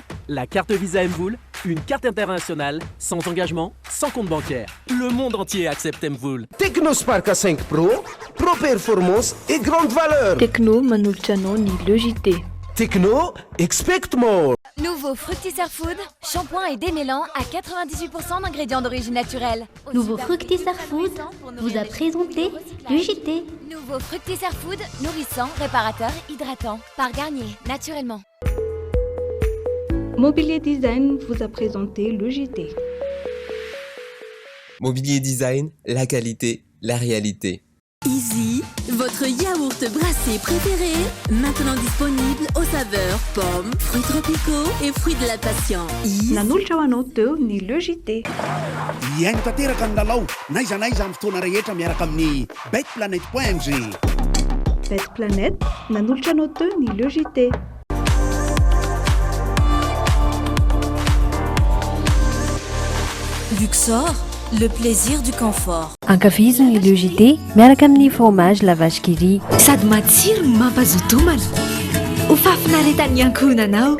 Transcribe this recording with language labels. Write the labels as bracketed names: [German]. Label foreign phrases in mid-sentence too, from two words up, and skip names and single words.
[French] La carte Visa Mvoul, une carte internationale, sans engagement, sans compte bancaire. Le monde entier accepte Mvoul. Technospark A5 Pro, Pro Performance et grande valeur. [Malagasy] Techno manolotra anao ny le JT. [English] Techno, expect more. [French] Nouveau Fructisser Food, shampoing et démêlant à 98% d'ingrédients d'origine naturelle. Nouveau Fructisser Food vous a présenté le JT. Nouveau Fructisser Food, nourrissant, réparateur, hydratant. Par Garnier, naturellement. Mobilier Design vous a présenté le JT. Mobilier Design, la qualité, la réalité. Easy, votre yaourt brassé préféré, maintenant disponible aux saveurs pommes, fruits tropicaux et fruits de la passion. [Malagasy] Nanolotra ho anao teo ny le JT. Iaino tanteraka ny lalao naiza amin'ny fotoana rehetra miaraka amin'ny betplanet.mg. Betplanet nanolotra anao teo ny le JT. [French] Luxor, le plaisir du confort. [Malagasy] Ankafiziny ny le JT miaraka amin'ny fromage la vache qui rit. Sady matsiro no mampazoto homana. Ho fafinaretan'ny ankohonanao.